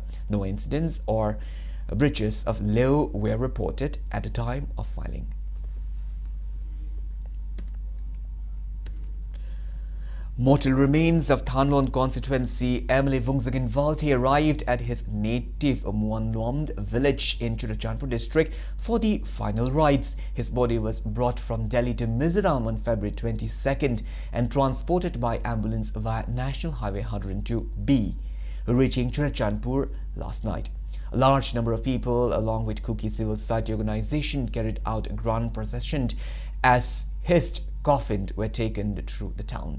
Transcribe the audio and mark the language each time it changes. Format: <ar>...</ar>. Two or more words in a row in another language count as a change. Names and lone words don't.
<en>No incidents or breaches of law were reported at the time of filing. Mortal remains of Thanlon constituency MLA Vungzagind Valte arrived at his native Muanlomd village in Churachandpur district for the final rites. His body was brought from Delhi to Mizoram on February 22nd and transported by ambulance via National Highway 102B, reaching Churachandpur last night. A large number of people, along with Kuki Civil Society organization, carried out a grand procession as his coffin were taken through the town.</en>